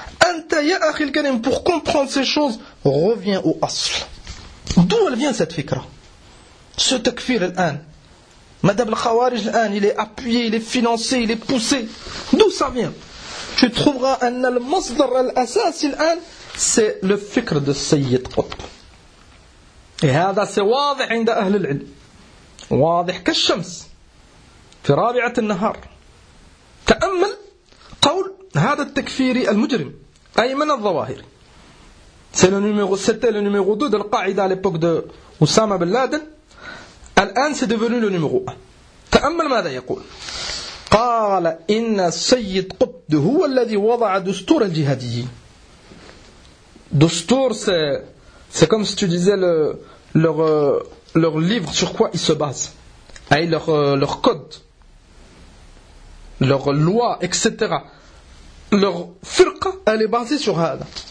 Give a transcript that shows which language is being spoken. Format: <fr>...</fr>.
<ar>أنت يا أخي الكريم</ar> <fr>pour comprendre ces choses reviens au أصل، d'où elle vient cette فكرة ce</fr> <ar>تكفير الآن مدام الخوارج الآن</ar> <fr>il est appuyé il est financé il est poussé d'où ça vient tu trouveras</fr> <ar>أن المصدر الأساسي الآن</ar> <fr>c'est le فكر de سيد قطب.</fr> <ar>Et هذا واضح عند أهل العلم، واضح كالشمس في رابعة النهار. تأمل قول هذا التكفير المجرم</ar> <fr>أيمن الظواهر، c'était le numéro 2 de القاعدة à l'époque de Osama Bin Laden، الآن c'est devenu le numéro 1.</fr> <ar>تأمل ماذا يقول، قال إن سيد قطب هو الذي وضع دستور الجهاديين.</ar> <fr>دستور c'est comme si tu disais le leur livre sur quoi ils se basent, hein, leur code, leur loi, etc. Leur firqa, elle est basée sur هذا.</fr>